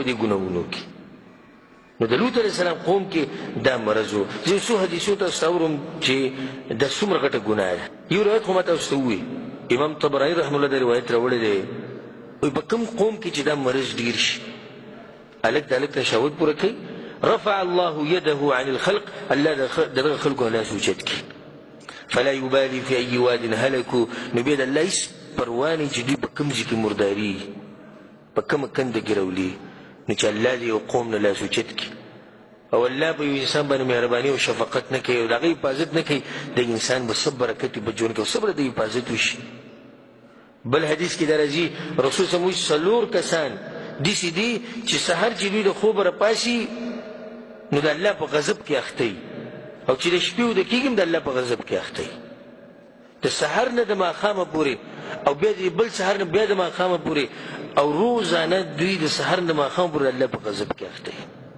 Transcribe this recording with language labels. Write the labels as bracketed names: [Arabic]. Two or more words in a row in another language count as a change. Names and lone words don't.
[Pashto] دې ګناهونو کې نو د لوط [Arabic] علیه السلام [Pashto] قوم کې دا مرض و زه یو څو حدیثو تاسو ته اورم چې دا څومره غټه ګناه ده یو روایت خو ما تاسو ته ووایي امام طبراني [Arabic] رحمه الله [Pashto] دا روایت راوړی دی وایي په کوم قوم کې چې دا مرض ډېر شي هلک د هلک نه شهوت پوره کوي [Arabic] رفع الله يده عن الخلق [Pashto] الله دغه خلکو نه لاس اوچت کړي [Arabic] فلا يبالي في اي واد هلكوا [Pashto] نو بیا د الله هېڅ پروا نه چې دوی په کوم ځای کې مرداري په کومه کنده کې راولي نو چې الله دې یو قوم نه لاس اوچت کړي او الله به یو انسان باندې مهرباني او شفقت نه کوي او د هغه حفاظت نه کوي د انسان به څه برکت وي په ژوند کې او څه به د حفاظت وشي بل حدیث کې دا راځي رسول [Arabic] صلی الله علیه وسلم [Pashto] څلور کسان داسې دي چې سحر چې دوی د خوبه راپاڅي نو د الله په غضب کې اخته وي او چې د شپې وده کېږي هم د الله په غضب کې اخته وي د سحر نه د ماښامه پورې او بیا د بل سحر نه بیا د ماښامه پورې او روزانه دوی د سحر نه د ماښامه پورې د الله په غضب کې اخته وي